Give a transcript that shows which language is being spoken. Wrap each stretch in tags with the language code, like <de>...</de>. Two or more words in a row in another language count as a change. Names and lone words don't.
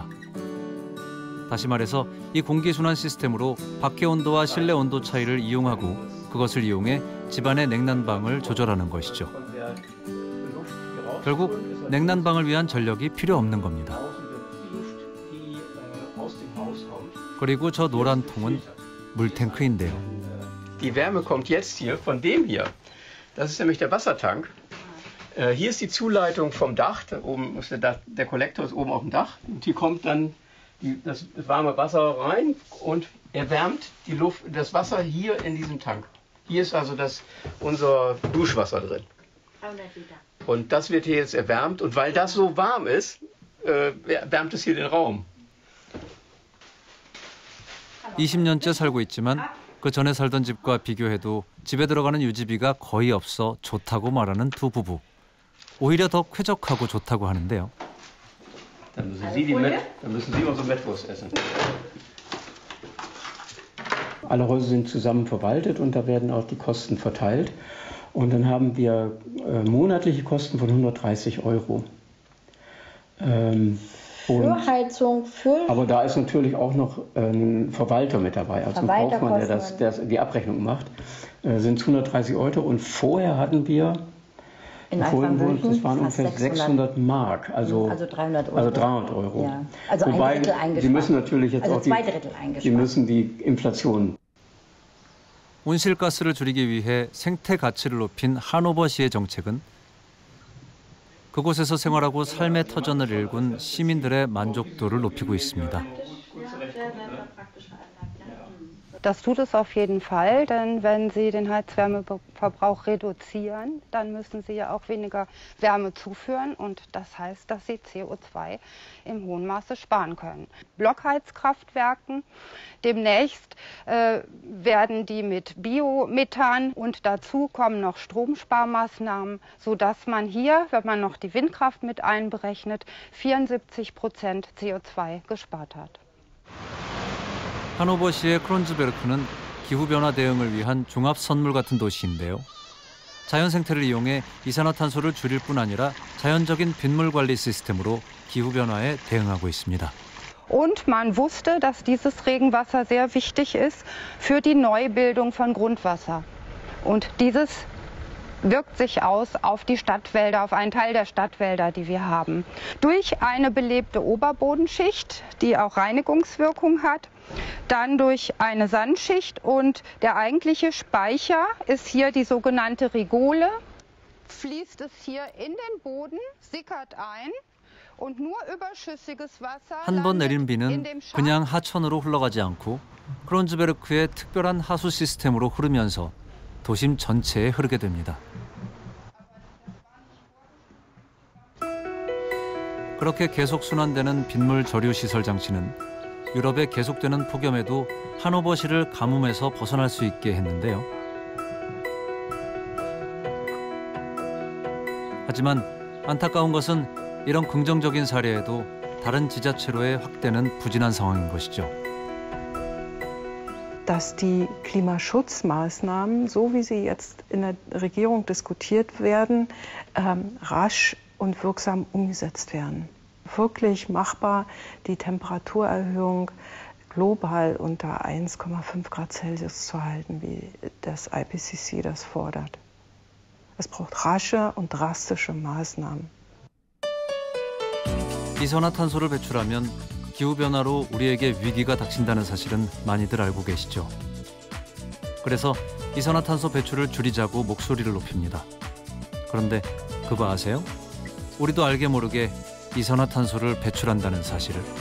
<ko>다시 말해서 이 공기순환 시스템으로 밖의 온도와 실내 온도 차이를 이용하고 그것을 이용해 집안의 냉난방을 조절하는 것이죠. 결국 냉난방을 위한 전력이 필요 없는 겁니다. 그리고 저 노란 통은 물탱크인데요.</ko> <de>Die Wärme kommt jetzt hier von dem hier. Das ist nämlich der Wassertank. Hier ist die Zuleitung vom Dach. Da oben ist der Kollektor ist oben auf dem Dach. Und hier kommt dann das warme Wasser rein und erwärmt das Wasser hier in diesem Tank. Hier ist also unser Duschwasser drin. Und das wird hier jetzt erwärmt. Und weil das so warm ist, wärmt es hier den Raum.</de> <ko>20년째 살고 있지만 그 전에 살던 집과 비교해도 집에 들어가는 유지비가 거의 없어 좋다고 말하는 두 부부. 오히려 더 쾌적하고 좋다고 하는데요.</ko> <de>Dann müssen Sie unsere Mettwurst essen. Alle Häuser sind zusammen verwaltet und da werden auch die Kosten verteilt. Und dann haben wir monatliche Kosten von 130 €. Für Heizung, aber da ist natürlich auch noch ein Verwalter mit dabei, also ein Kaufmann, der die Abrechnung macht. Sind 130 € und vorher hatten wir das waren ungefähr 600 Mark, also 300 €. Also 300 €. Ja. Also wobei, ein Drittel eingespart. Sie müssen natürlich jetzt auch zwei Drittel eingespart. Sie müssen die Inflation.</de> <ko>온실가스를 줄이기 위해 생태 가치를 높인 하노버시의 정책은 그곳에서 생활하고 삶의 터전을 일군 시민들의 만족도를 높이고 있습니다.</ko> <de>Das tut es auf jeden Fall, denn wenn Sie den Heizwärmeverbrauch reduzieren, dann müssen Sie ja auch weniger Wärme zuführen und das heißt, dass Sie CO2 im hohen Maße sparen können. Blockheizkraftwerken, demnächst werden die mit Biomethan und dazu kommen noch Stromsparmaßnahmen, sodass man hier, wenn man noch die Windkraft mit einberechnet, 74% CO2 gespart hat.</de> <ko>하노버시의 크론즈베르크는 기후변화 대응을 위한 종합 선물 같은 도시인데요. 자연 생태를 이용해 이산화탄소를 줄일 뿐 아니라 자연적인 빗물 관리 시스템으로 기후변화에 대응하고 있습니다.</ko> <de>Und man wusste, dass dieses Regenwasser sehr wichtig ist für die Neubildung von Grundwasser. Und dieses wirkt sich aus auf die Stadtwälder, auf einen Teil der Stadtwälder, die wir haben. Durch eine belebte Oberbodenschicht, die auch Reinigungswirkung hat, dann durch eine Sandschicht und der eigentliche Speicher ist hier die sogenannte Rigole. Fließt es hier in den Boden, sickert ein und nur überschüssiges Wasser</de> <ko>한 번 내린 비는</ko> <de>in dem</de> <ko>그냥 하천으로 흘러가지 않고 크론즈베르크의 특별한 하수 시스템으로 흐르면서 도심 전체에 흐르게 됩니다. 그렇게 계속 순환되는 빗물 저류 시설 장치는 유럽의 계속되는 폭염에도 하노버시를 가뭄에서 벗어날 수 있게 했는데요. 하지만 안타까운 것은 이런 긍정적인 사례에도 다른 지자체로의 확대는 부진한 상황인 것이죠.</ko> <de>Dass die Klimaschutzmaßnahmen, so wie sie jetzt in der Regierung diskutiert werden, rasch und wirksam umgesetzt werden. Wirklich machbar, die Temperaturerhöhung global unter 1,5 Grad Celsius zu halten, wie das IPCC das fordert. Es braucht rasche und drastische Maßnahmen.</de> <ko>이산화탄소를 배출하면 기후변화로 우리에게 위기가 닥친다는 사실은 많이들 알고 계시죠. 그래서 이산화탄소 배출을 줄이자고 목소리를 높입니다. 그런데 그거 아세요? 우리도 알게 모르게 이산화탄소를 배출한다는 사실을.</ko>